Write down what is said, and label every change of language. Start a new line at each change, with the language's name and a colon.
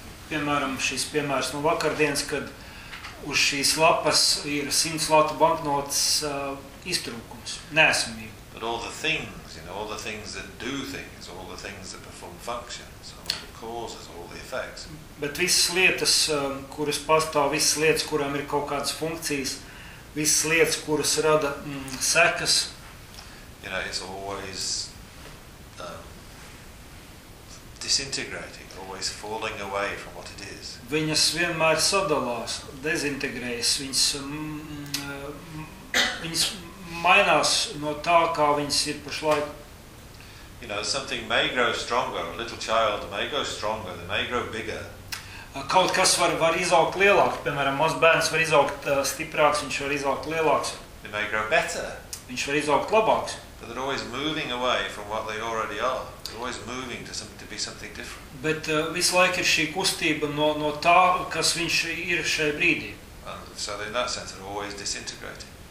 Latvian: Piemēram, šis piemērs no vakardienas, kad uz šīs lapas ir 100 latu banknotes iztrūkums, neesamība.
English: But all the things, you know, all the things that do things, all the things that perform functions, all the causes, all the effects.
Latvian: Bet visas lietas, kuras pastāv, visas lietas, kurām ir kaut kādas funkcijas, visas lietas, kuras rada sekas.
English: You know, it's always disintegrating, always falling away from what it is.
Latvian: Viņas vienmēr sadalās, dezintegrējas, viņas viņas mainās no tā, kā viņas ir pašlaik.
English: You know, something may grow stronger, a little child may grow stronger, they may grow bigger.
Latvian: Kaut kas var izaugt lielāk, piemēram, mazs bērns var izaugt stiprāks, viņš var izaugt lielāks.
English: They may grow better.
Latvian: Viņš var izaugt labāks.
English: But they're always moving away from what they already are. They're always moving to something to be something different.
Latvian: Bet visu laiku ir šī kustība no tā, kas viņš ir šajā brīdī.
English: And so in that sense, they're always disintegrating.